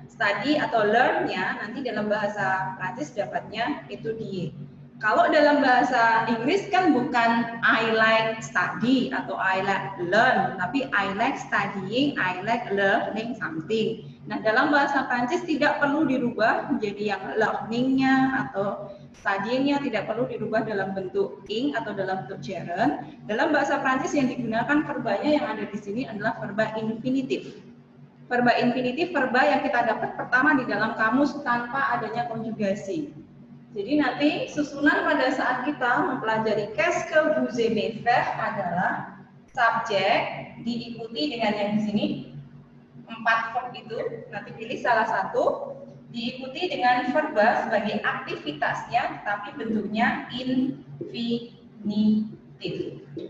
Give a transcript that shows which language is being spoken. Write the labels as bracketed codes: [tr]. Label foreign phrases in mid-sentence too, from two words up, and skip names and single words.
[id] Study atau learn-nya nanti dalam bahasa Prancis dapatnya itu die. Kalau dalam bahasa Inggris kan bukan [en] I like study atau I like learn, tapi I like studying, I like learning something. [id] Nah, dalam bahasa Prancis tidak perlu dirubah menjadi yang learning-nya atau studying-nya tidak perlu dirubah dalam bentuk ing atau dalam bentuk gerund. Dalam bahasa Prancis yang digunakan verbanya yang ada di sini adalah verba infinitif. Verba infinitif verba yang kita dapat pertama di dalam kamus tanpa adanya konjugasi. Jadi nanti susunan pada saat kita mempelajari [fr] qu'est-ce que vous aimez faire [id] adalah subjek diikuti dengan yang di sini 4 verb itu, nanti pilih salah satu, diikuti dengan verba sebagai aktivitasnya tapi bentuknya infinitif.